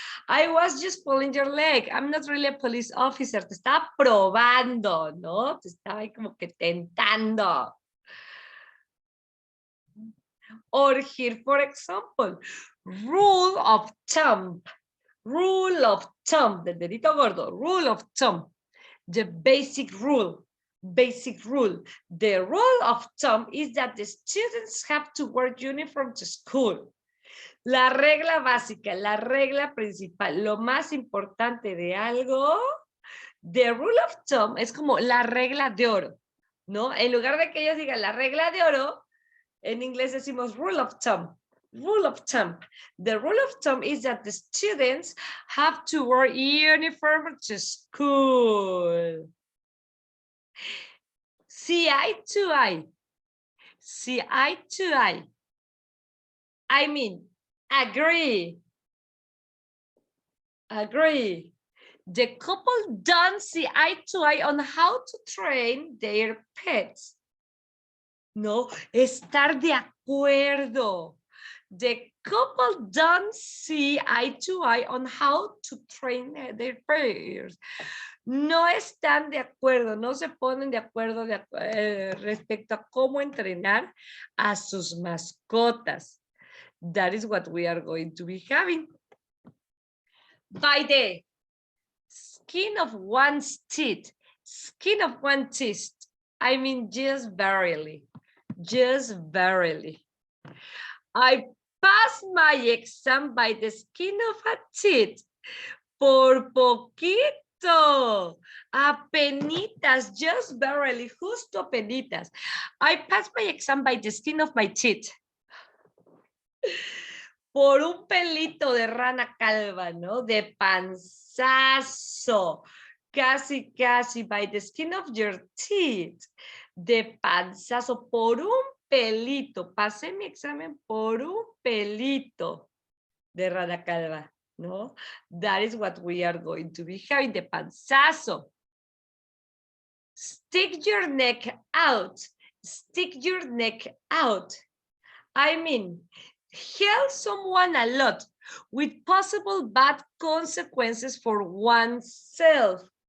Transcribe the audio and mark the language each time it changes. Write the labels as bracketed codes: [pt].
[en] I was just pulling your leg. I'm not really a police officer. [es] Te estaba probando, ¿no? Te estaba ahí como que tentando. [en] Or here, for example, rule of thumb. Rule of thumb, [es] del dedito gordo. [en] Rule of thumb. The basic rule. Basic rule. The rule of thumb is that the students have to wear uniform to school. [es] La regla básica, la regla principal, lo más importante de algo, [en] the rule of thumb [es] es como la regla de oro, ¿no? En lugar de que ellos digan la regla de oro, en inglés decimos [en] rule of thumb. Rule of thumb. The rule of thumb is that the students have to wear uniform to school. See eye to eye. See eye to eye. I mean, agree. Agree. The couple don't see eye to eye on how to train their pets. [es] No, estar de acuerdo. [en] The couple don't see eye to eye on how to train their pets. [es] No están de acuerdo, no se ponen de acuerdo respecto a cómo entrenar a sus mascotas. [en] That is what we are going to be having. By the skin of one's teeth, skin of one's teeth, I mean just barely, just barely. I passed my exam by the skin of a teeth, [es] por poquito, apenitas, [en] just barely, [es] justo apenitas. [en] I passed my exam by the skin of my teeth. [es] Por un pelito de rana calva, ¿no? De panzazo. Casi, casi, [en] by the skin of your teeth. [es] De panzazo, por un pelito. Pasé mi examen por un pelito de rana calva, ¿no? [en] That is what we are going to be having, [es] de panzazo. [en] Stick your neck out. Stick your neck out. I mean, help someone a lot with possible bad consequences for oneself.